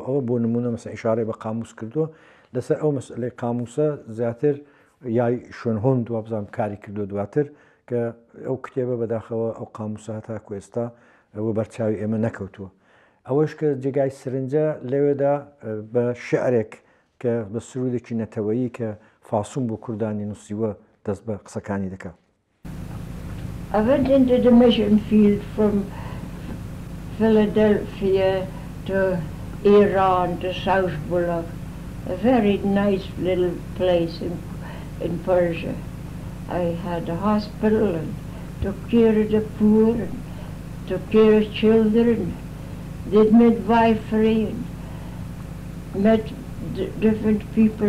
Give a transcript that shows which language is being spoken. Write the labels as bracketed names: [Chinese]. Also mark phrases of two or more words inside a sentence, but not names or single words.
[Central Kurdish] ئەوە بۆ نمونە مەسە ئیشارەی بە قاموس کردووە. لەسەر ئەو مەسئلەی قاموسە زیاتر یای شوێن هۆند وابزانام کاری کردو دواتر کە ئەو کتێبە بەداخەوە ئەو قاموسە تاکو ئێستا ئەوە بەرچاوی ئێمە نەکەوتووە. ئەوەش کە جێگای سرنجە لەوێدا بە شعرێک کە بە سرودێکی نەتەوەیی کە فاسوون بۆ کوردانی نووسیوە دەست بە قسەکانی دەکات. [English] I went into the mission field from Philadelphia to Iran to Savoujbulac, a very nice little place in Persia. I had a hospital and took care of the poor and took care of children, did midwifery and met different people.